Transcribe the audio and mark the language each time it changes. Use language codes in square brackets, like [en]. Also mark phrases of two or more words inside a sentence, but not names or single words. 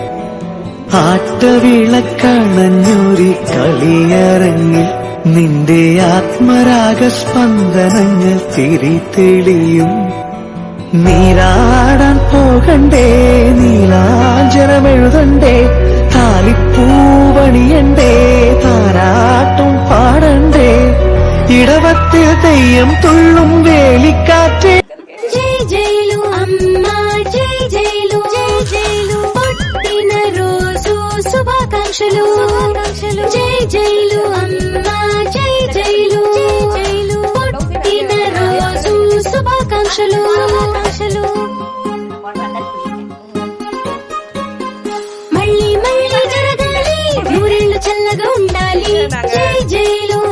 [ml] ആട്ടവിളക്കണഞ്ഞൊരി കളിയരങ്ങിൽ നിന്റെ ആത്മരാഗസ്പന്ദനങ്ങൾ തിരിതെളിയും നീരാടാൻ പോകണ്ടേ നീലാഞ്ജനമെഴുതണ്ടേ താലിപ്പൂവണിയണ്ടേ താരാട്ടും പാടണ്ടേ ഇടവത്തിൽ തെയ്യം തുള്ളും വേലിക്കാറ്റേ [te] జై జైలు అమ్మ జై జైలు జై జైలు పుట్టిన రోజు శుభాకాంక్షలు జై జైలు అమ్మ జై జైలు పుట్టిన రోజు శుభాకాంక్షలు మళ్ళీ మళ్ళీ జరగాలి నూరేళ్లు చల్లగా ఉండాలి జై జై